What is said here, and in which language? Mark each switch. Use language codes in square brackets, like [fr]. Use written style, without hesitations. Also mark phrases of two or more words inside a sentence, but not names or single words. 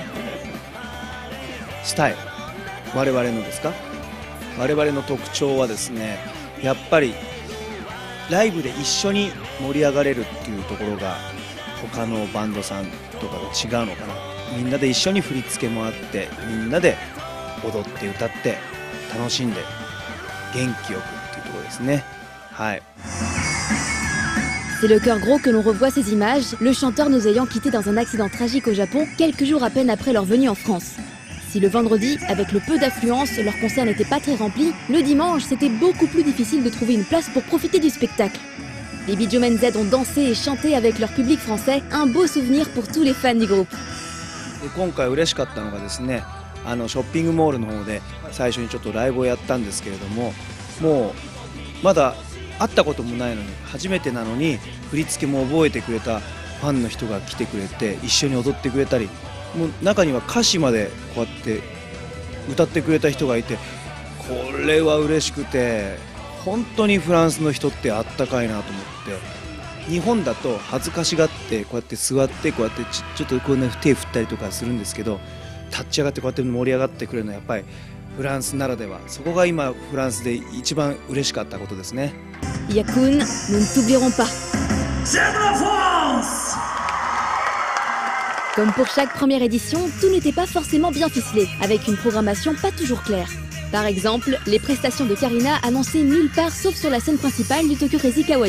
[ja] スタイル、我々のですか、我々の特徴はですね、やっぱりライブで一緒に盛り上がれるっていうところが他のバンドさんとかと違うのかな。みんなで一緒に振り付けもあって、みんなで踊って歌って楽しんで元気よくっていうところですね。はい。 [fr] C'est le cœur gros que l'on revoit ces images, le chanteur nous ayant quitté dans un accident tragique au Japon quelques jours à peine après leur venue en France. Si le vendredi, avec le peu d'affluence, leur concert n'était pas très rempli, le dimanche, c'était beaucoup plus difficile de trouver une place pour profiter du spectacle. Les Bijomen Z ont dansé et chanté avec leur public français, un beau souvenir pour tous les fans du groupe. [ja] 今回嬉しかったのがですね、ショッピングモールの方で最初にちょっとライブをやったんですけれども、もうまだ会ったこともないのに、初めてなのに振り付けも覚えてくれたファンの人が来てくれて一緒に踊ってくれたり、もう中には歌詞までこうやって歌ってくれた人がいて、これは嬉しくて、本当にフランスの人ってあったかいなと思って。日本だと恥ずかしがってこうやって座ってこうやってちょっとこうね手振ったりとかするんですけど、立ち上がってこうやって盛り上がってくれるのはやっぱりフランスならでは。そこが今フランスで一番嬉しかったことですね。 [fr] Yakun, nous ne t'oublierons pas. Comme pour chaque première édition, tout n'était pas forcément bien ficelé, avec une programmation pas toujours claire. Par exemple, les prestations de Karina annoncées nulle part sauf sur la scène principale du Tokyo Crazy Kawaii.